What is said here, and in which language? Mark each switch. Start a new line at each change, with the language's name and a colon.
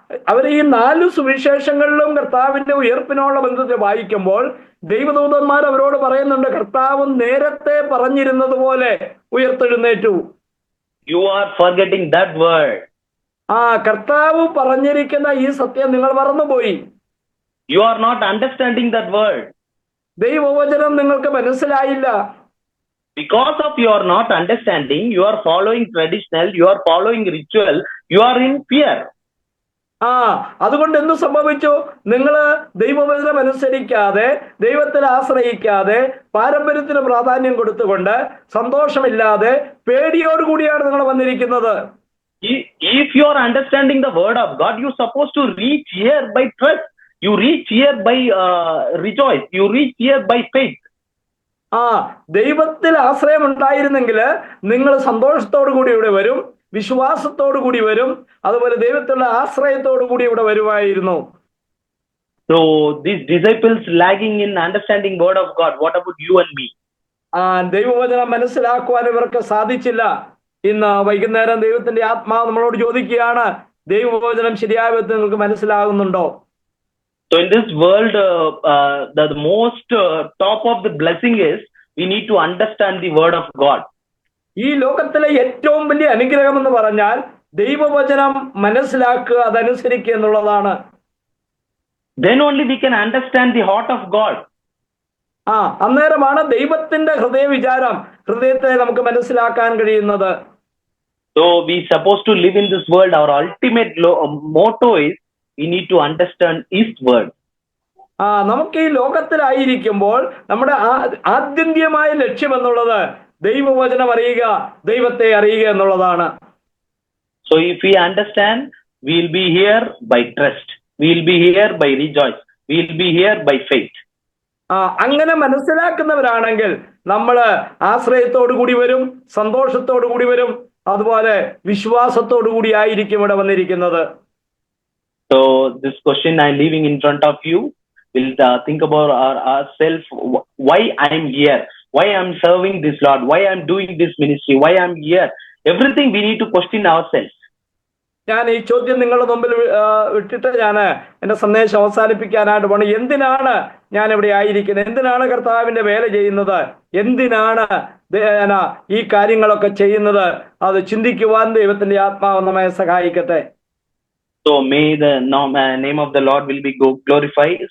Malayalam: അവർ ഈ 4 സുവിശേഷങ്ങളിലും കർത്താവിന്റെ ഉയർപ്പിനോടുള്ള ബന്ധത്തിൽ വായിക്കുമ്പോൾ ദൈവദൂതന്മാർ അവരോട് പറയുന്നുണ്ട്, കർത്താവ് നേരത്തെ പറഞ്ഞിരുന്നത് പോലെ ഉയർത്തെഴുന്നേറ്റു.
English: You are forgetting that word.
Malayalam: കർത്താവ് പറഞ്ഞിരിക്കുന്ന ഈ സത്യം നിങ്ങൾ മറന്നുപോയി.
English: You are not understanding that word.
Malayalam: ദൈവവചനം നിങ്ങൾക്ക് മനസ്സിലായില്ല.
English: Because of you are not understanding, you are following traditional, you are following ritual, you are in fear.
Malayalam: അതുകൊണ്ട് എന്ത് സംഭവിച്ചു? നിങ്ങൾ ദൈവവചനം അനുസരിക്കാതെ, ദൈവത്തിൽ ആശ്രയിക്കാതെ, പാരമ്പര്യത്തിന് പ്രാധാന്യം കൊടുത്തുകൊണ്ട്, സന്തോഷമില്ലാതെ, പേടിയോടുകൂടിയാണ് നിങ്ങൾ വന്നിരിക്കുന്നത്.
English: If you are understanding the word of God, you are supposed to reach here by trust. You reach here by rejoice. You reach here by faith.
Malayalam: ദൈവത്തിൽ ആശ്രയം ഉണ്ടായിരുന്നെങ്കിൽ നിങ്ങൾ സന്തോഷത്തോടു കൂടി ഇവിടെ വരും, വിശ്വാസത്തോടു കൂടി വരും, അതുപോലെ ദൈവത്തിലുള്ള ആശ്രയത്തോടു കൂടി ഇവിടെ വരുമായിരുന്നു.
English: So these disciples lagging in understanding word of God. What about you and me?
Malayalam: ദൈവവചനം മനസ്സിലാക്കുവാൻ ഇവർക്ക് സാധിച്ചില്ല. ഇന്ന് വൈകുന്നേരം ദൈവത്തിന്റെ ആത്മാവ് നമ്മളോട് ചോദിക്കുകയാണ്, ദൈവവചനം ശരിയായ വിധത്തിൽ നിങ്ങൾക്ക് മനസ്സിലാകുന്നുണ്ടോ?
English: So in this world, the most top of the blessing is we need to understand the word of God.
Malayalam: ഈ ലോകത്തിലെ ഏറ്റവും വലിയ അനുഗ്രഹം എന്ന് പറഞ്ഞാൽ ദൈവവചനം മനസ്സിലാക്കുക, അതനുസരിക്കുക എന്നുള്ളതാണ്.
English: Then only we can understand the heart of God.
Malayalam: അന്നേരമാണ് ദൈവത്തിന്റെ ഹൃദയത്തെ നമുക്ക് മനസ്സിലാക്കാൻ കഴിയുന്നത്.
English: So we supposed to live in this world. Our ultimate motto is we need to understand His word.
Malayalam: നമുക്ക് ഈ ലോകത്തിലായിരിക്കുമ്പോൾ നമ്മുടെ ആത്യന്തികമായ ലക്ഷ്യം എന്നുള്ളത് ദൈവവചനം അറിയുക, ദൈവത്തെ അറിയുക എന്നുള്ളതാണ്.
English: So if we understand, we will be here by trust. We will be here by rejoice. We will be here by faith.
Malayalam: അങ്ങനെ മനസ്സിലാക്കുന്നവരാണെങ്കിൽ നമ്മൾ ആശ്രയത്തോടു കൂടി വരും, സന്തോഷത്തോടു കൂടി വരും, അതുപോലെ വിശ്വാസത്തോടു കൂടി ആയിരിക്കും ഇവിടെ വന്നിരിക്കുന്നത്.
English: So this question I'm leaving in front of you, we'll think about ourselves. Why I'm here? Why I'm serving this Lord? Why I'm doing this ministry? Why I'm here? Everything we need to question ourselves.
Malayalam: ഞാൻ ഈ ചോദ്യം നിങ്ങളുടെ മുമ്പിൽ വിട്ടിട്ട് ഞാൻ എന്റെ സന്ദേശം അവസാനിപ്പിക്കാനായിട്ട് പോകണം. എന്തിനാണ് ഞാൻ ഇവിടെ ആയിരിക്കുന്നത്? എന്തിനാണ് കർത്താവിന്റെ വേല ചെയ്യുന്നത്? എന്തിനാണ് ഈ കാര്യങ്ങളൊക്കെ ചെയ്യുന്നത്? അത് ചിന്തിക്കുവാൻ ദൈവത്തിന്റെ ആത്മാവ് നമ്മെ സഹായിക്കട്ടെ.
English: So may the name of the Lord will be glorified.